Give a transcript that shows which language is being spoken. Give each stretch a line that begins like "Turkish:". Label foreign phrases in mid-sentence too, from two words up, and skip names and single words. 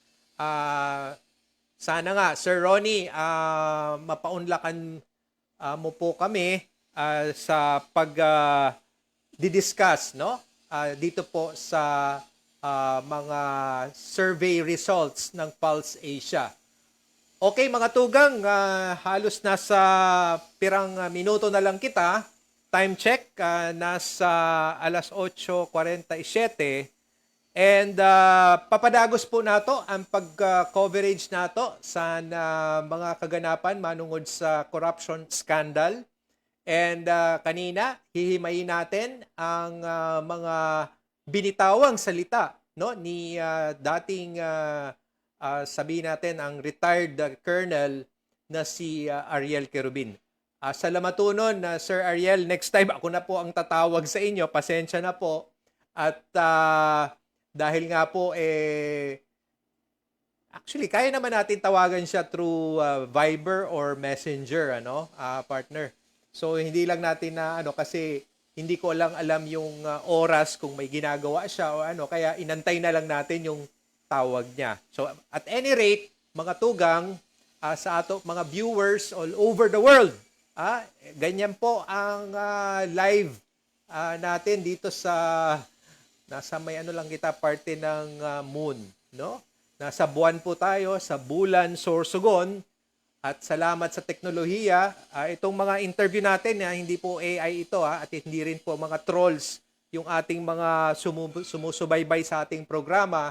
Filipino: Sana nga, Sir Ronnie, mapaunlakan mo po kami sa pag-discuss, no? Dito po sa mga survey results ng Pulse Asia.
Bikol: Okay mga tugang, halos nasa pirang minuto na lang kita.
English: Time check,
Filipino: nasa alas 8:47.
Bikol: And papadagos po nato ang pag-coverage nato sa mga kaganapan manungod sa
English: corruption scandal.
Filipino: And kanina, hihimayin natin ang mga binitawang salita, no, ni dating sabihin natin ang retired colonel na si Ariel Querubin. Salamat nun, Sir Ariel. Next time ako na po ang tatawag sa inyo. Pasensya na po. At dahil nga po, actually, kaya naman natin tawagan siya through Viber or Messenger, partner. So, hindi lang natin kasi hindi ko lang alam yung oras kung may ginagawa siya o kaya inantay na lang natin yung tawag niya.
English: So, at any rate,
Bikol: mga tugang, sa ato mga
English: viewers all over the world,
Filipino: ganyan po ang live natin dito sa nasa may lang kita parte ng moon, no? Nasa buwan po tayo, sa Bulan, Sorsogon. At salamat sa teknolohiya, itong mga interview natin, hindi po AI ito, at hindi rin po mga trolls yung ating mga sumusubaybay sa ating programa.